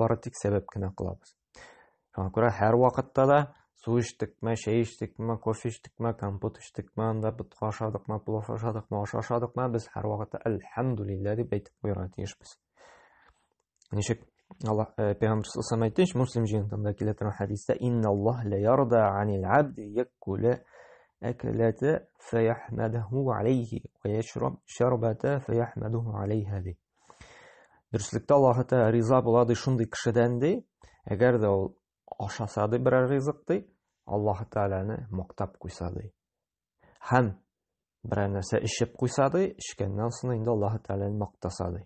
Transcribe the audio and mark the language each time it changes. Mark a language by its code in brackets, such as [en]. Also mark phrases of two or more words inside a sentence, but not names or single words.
[tt] Без бары тик сәбәп кенә кылабыз. Шуңа күрә һәр вакытта да су эчтекме, чәй эчтекме, кофе эчтекме, компот эчтекме, анда бутка ашадыкмы, плов ашадыкмы, аш ашадыкмы, без һәрвакытта әлхәмдүлилләһ дип әйтеп куярга тиешбез. Ничек Аллаһ Пәйгамбер [ar] صلى الله عليه وسلم [tt] Муслим җыентында килә торган хәдистә: [ar] "إن الله لا يرضى عن العبد يأكل الأكلة فيحمده عليه ويشرب الشربة فيحمده عليها". [tt] Дөреслекдә Аллаһ Тәгалә риза була ди шундый кешедән ди, әгәр дә ул ашаса ди берәр ризык ди, Аллаһ Тәгаләне мактап куйса ди. Һәм берәр нәрсә эчеп куйса ди, эчкәннән соң инде Аллаһ Тәгаләне мактаса ди.